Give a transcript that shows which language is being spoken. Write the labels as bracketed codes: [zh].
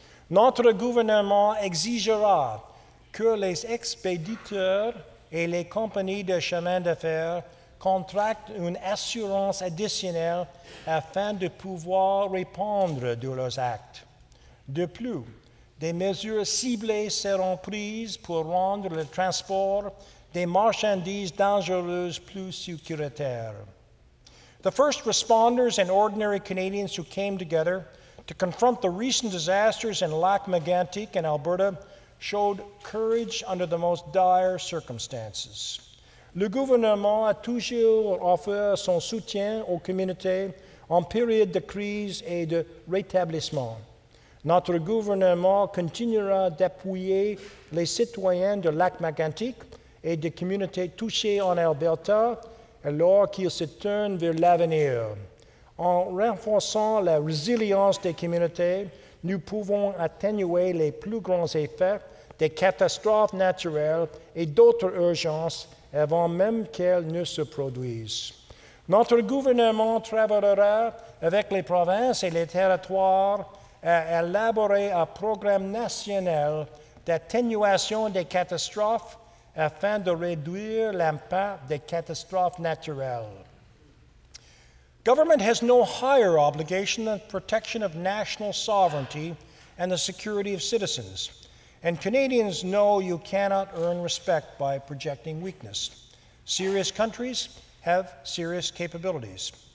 [fr] Notre gouvernement exigera que les expéditeurs et les compagnies de chemin de fer contractent une assurance additionnelle afin de pouvoir répondre de leurs actes. De plus, des mesures ciblées seront prises pour rendre le transport des marchandises dangereuses plus sécuritaire. [en] The first responders and ordinary Canadians who came together to confront the recent disasters in Lac Mégantic in Alberta showed courage under the most dire circumstances. [fr] Le gouvernement a toujours offert son soutien aux communautés en période de crise et de rétablissement. Notre gouvernement continuera d'appuyer les citoyens de Lac Mégantic et des communautés touchées en Alberta alors qu'ils se tournent vers l'avenir. En renforçant la résilience des communautés, nous pouvons atténuer les plus grands effets des catastrophes naturelles et d'autres urgences avant même qu'elles ne se produisent. Notre gouvernement travaillera avec les provinces et les territoires à élaborer un programme national d'atténuation des catastrophes afin de réduire l'impact des catastrophes naturelles. [en] Government has no higher obligation than protection of national sovereignty and the security of citizens. And Canadians know you cannot earn respect by projecting weakness. Serious countries have serious capabilities.